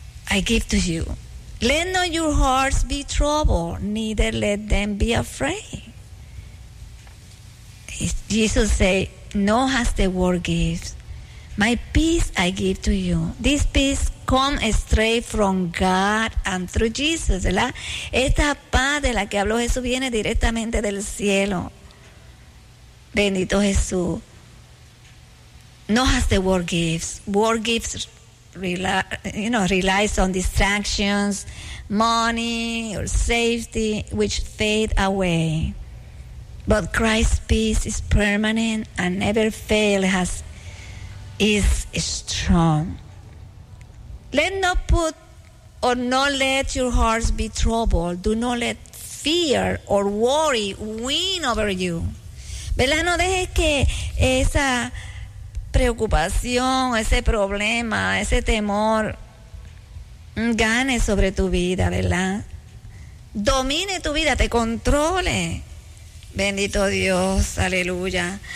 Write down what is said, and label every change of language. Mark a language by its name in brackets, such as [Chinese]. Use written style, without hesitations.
[English] I give to you. Let not your hearts be troubled, neither let them be afraid. Jesus said, not as the world gives, my peace I give to you. This peace come straight from God and through Jesus, [Spanish] ¿verdad? Esta paz de la que habló Jesús viene directamente del cielo. Bendito Jesús. [English] Not as the world gives. World gives relies on distractions, money, or safety, which fade away. But Christ's peace is permanent and never fails, as is strong. Let not put or not let your hearts be troubled. Do not let fear or worry win over you. [Spanish] ¿Verdad? No dejes que esa preocupación, ese problema, ese temor gane sobre tu vida, ¿verdad? Domine tu vida, te controle. Bendito Dios, aleluya.